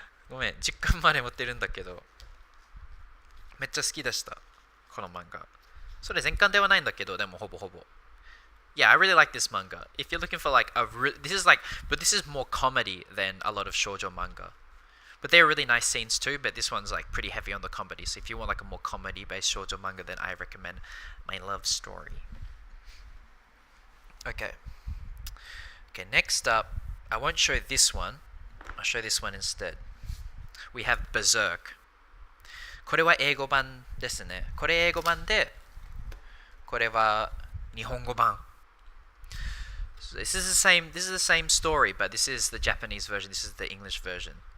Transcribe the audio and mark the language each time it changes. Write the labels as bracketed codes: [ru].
[ja] ごめん、10巻まで持ってるんだけど、めっちゃ好きでした。この漫画。それ全巻ではないんだけど、でもほぼほぼ。 [en] Yeah, I really like this manga. If you're looking for like this is like, but this is more comedy than a lot of shoujo manga. But they're really nice scenes too, but this one's like pretty heavy on the comedy. So if you want like a more comedy based shoujo manga, then I recommend My Love Story. Okay. Okay, next up, I won't show this one. I'll show this one instead. We have Berserk. [ja] これは英語版ですね。これ英語版で、これは日本語版。 [en] So this is the same story, but this is the Japanese version. This is the English version.